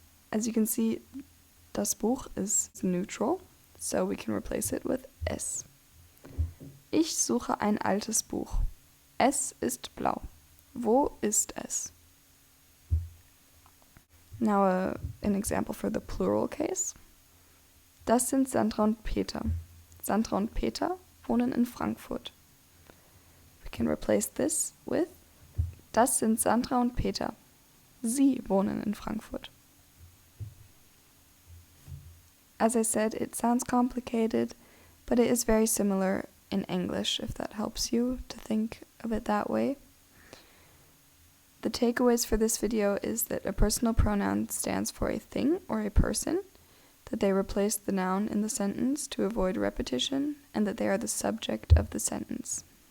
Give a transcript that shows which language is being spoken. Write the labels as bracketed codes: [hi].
[en] As you can see, das Buch is neutral, so we can replace it with es. [de] Ich suche ein altes Buch. Es ist blau. Wo ist es? [en] Now an example for the plural case. [de] Das sind Sandra und Peter. Sandra und Peter wohnen in Frankfurt. [en] We can replace this with [de] das sind Sandra und Peter. Sie wohnen in Frankfurt. [en] As I said, it sounds complicated, but it is very similar in English, if that helps you to think of it that way. The takeaways for this video is that a personal pronoun stands for a thing or a person, that they replace the noun in the sentence to avoid repetition, and that they are the subject of the sentence.